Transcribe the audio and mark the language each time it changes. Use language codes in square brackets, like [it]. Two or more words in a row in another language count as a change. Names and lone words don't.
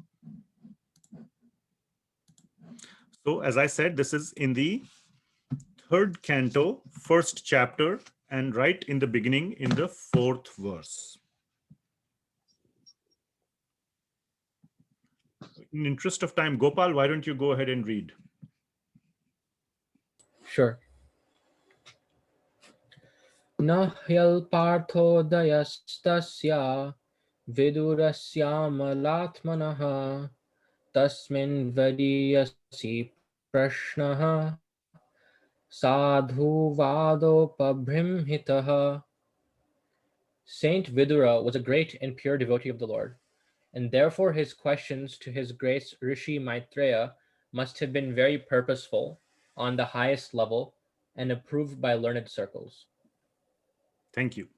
[en] So as I said, this is in the third canto, first chapter, and right in the beginning in the fourth verse. In interest of time, Gopal, why don't you go ahead and read? Sure. [sa] Nahyal parthodayastasya vidurasyamalatmanaha tasmin vadiyasi prashnaha sadhu vadopabhrimhitaha. [en] Saint Vidura was a great and pure devotee of the Lord, and therefore his questions to his grace Rishi Maitreya must have been very purposeful, on the highest level, and approved by learned circles. Thank you.